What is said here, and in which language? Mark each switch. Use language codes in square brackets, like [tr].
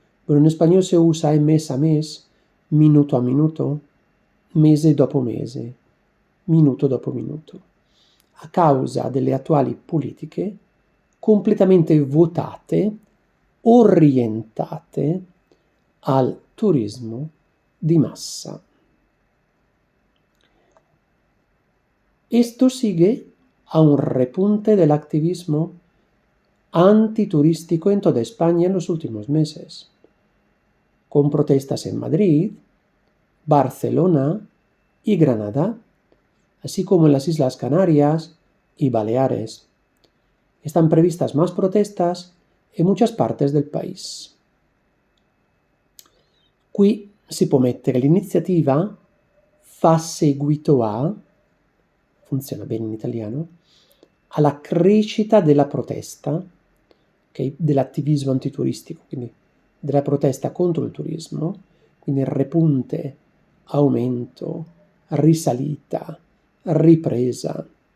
[es] Bueno, en español se usa mes a mes, minuto a minuto, [it] mese dopo mese, minuto dopo minuto, a causa delle attuali politiche completamente votate, orientate al turismo di massa. [es] Esto sigue a un repunte del activismo antiturístico en toda España en los últimos meses, con protestas en Madrid, Barcelona y Granada, así como en las Islas Canarias y Baleares. Están previstas más protestas en muchas partes del país. [it] Qui si può mettere l'iniziativa fa seguito a, funziona bene in italiano, alla crescita della protesta, okay, dell'attivismo antituristico, quindi della protesta contro il turismo, quindi repunte, aumento, risalita, ripresa.